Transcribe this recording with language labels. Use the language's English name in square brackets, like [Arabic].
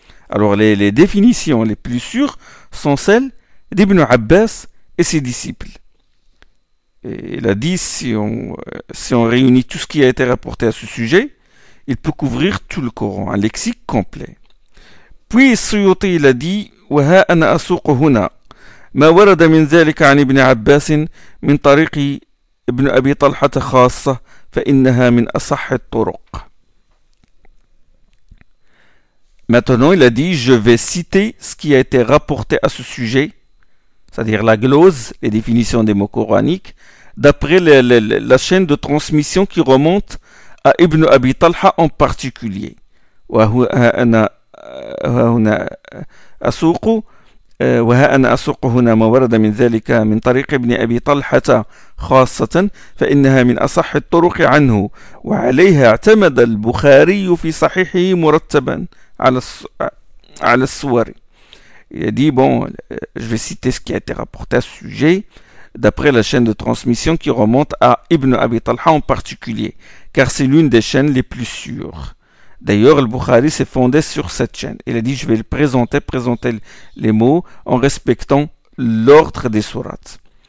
[French] Alors, les définitions les plus sûres sont celles d'Ibn Abbas et ses disciples. Et il a dit, si on réunit tout ce qui a été rapporté à ce sujet, il peut couvrir tout le Coran, un lexique complet. Puis Suyuti il a dit [Arabic] وها أنا أسوق هنا ما ورد من ذلك عن ابن عباس من طريق ابن أبي طلحة خاصة فإنها من أصح الطرق. [French] Maintenant, il a dit, je vais citer ce qui a été rapporté à ce sujet, c'est-à-dire la glose, les définitions des mots coraniques, d'après la chaîne de transmission qui remonte à Ibn Abi Talha en particulier. [Arabic] وها أنا أسوق هنا ما ورد من ذلك من طريق ابن أبي طلحة خاصة فإنها من أصح الطرق عنه وعليها اعتمد البخاري في صحيحه مرتبا على الصور. [French] Il a dit, bon, je vais citer ce qui a été rapporté à ce sujet, d'après la chaîne de transmission qui remonte à Ibn Abi Talha en particulier, car c'est l'une des chaînes les plus sûres. D'ailleurs, le Bukhari s'est fondé sur cette chaîne. Il a dit, je vais le présenter les mots en respectant l'ordre des sourates.